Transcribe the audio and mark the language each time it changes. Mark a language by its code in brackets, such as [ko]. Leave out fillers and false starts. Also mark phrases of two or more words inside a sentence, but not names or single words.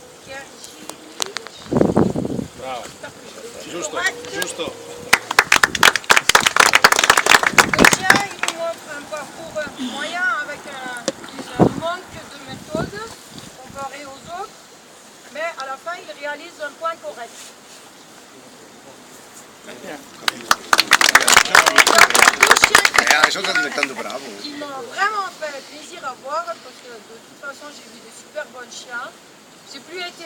[it] Bravo. Giusto, Correct. giusto. [fr] Le chien, il nous montre un parcours moyen avec un manque de méthode comparé aux autres, mais à la fin, il réalise un point correct. [it] Adesso sta diventando bravo. [fr] Qui m'ont vraiment fait plaisir à voir parce que de toute façon, j'ai vu des super bons chiens. J'ai plus été